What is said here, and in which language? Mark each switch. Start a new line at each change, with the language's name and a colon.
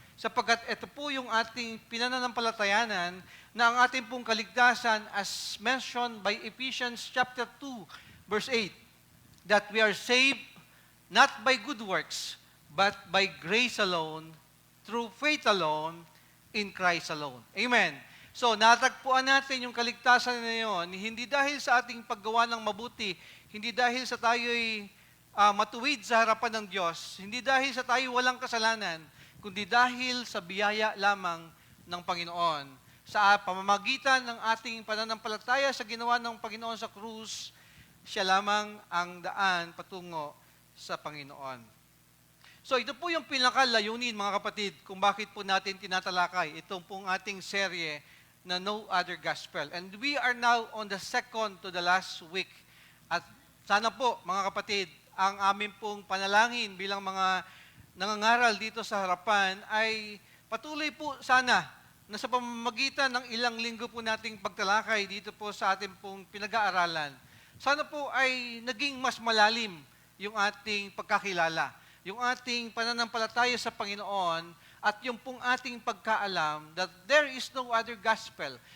Filipino: Sapagkat ito po yung ating pinananampalatayanan na ang ating pong kaligtasan
English: as mentioned by Ephesians chapter 2, verse 8, that we are saved not by good works, but by grace alone, through faith alone, in Christ alone. Amen.
Filipino: So, natagpuan natin yung kaligtasan na yun, hindi dahil sa ating paggawa ng mabuti, hindi dahil sa tayo'y matuwid sa harapan ng Diyos, hindi dahil sa tayo walang kasalanan, kundi dahil sa biyaya lamang ng Panginoon. Sa pamamagitan ng ating pananampalataya sa ginawa ng Panginoon sa krus, siya lamang ang daan patungo sa Panginoon. So ito po yung pinakalayunin mga kapatid kung bakit po natin tinatalakay itong pong ating serye na No Other Gospel.
English: And we are now on the second to the last week.
Filipino: At sana po mga kapatid, ang amin pong panalangin bilang mga nangangaral dito sa harapan ay patuloy po sana na sa pamamagitan ng ilang linggo po nating pagtalakay dito po sa ating pong pinag-aaralan, sana po ay naging mas malalim yung ating pagkakilala, yung ating pananampalataya sa Panginoon at yung pong ating pagkaalam
English: that there is no other gospel.